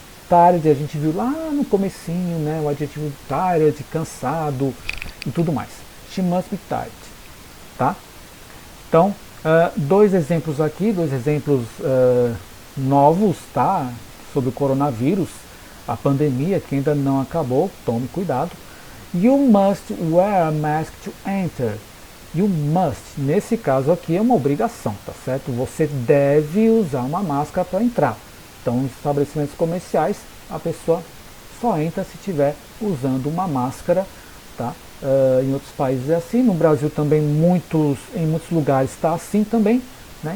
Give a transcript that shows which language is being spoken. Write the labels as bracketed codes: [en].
[pt] Tired, a gente viu lá no comecinho, né, o adjetivo tired, cansado e tudo mais. [en] She must be tired, [pt] tá? Então, dois exemplos aqui, dois exemplos novos, tá? Sobre o coronavírus, a pandemia que ainda não acabou, tome cuidado. [en] You must wear a mask to enter. You must, [pt] nesse caso aqui, é uma obrigação, tá certo? Você deve usar uma máscara para entrar. Então, em estabelecimentos comerciais, a pessoa só entra se estiver usando uma máscara, tá? Em outros países é assim, no Brasil também em muitos lugares está assim também, né?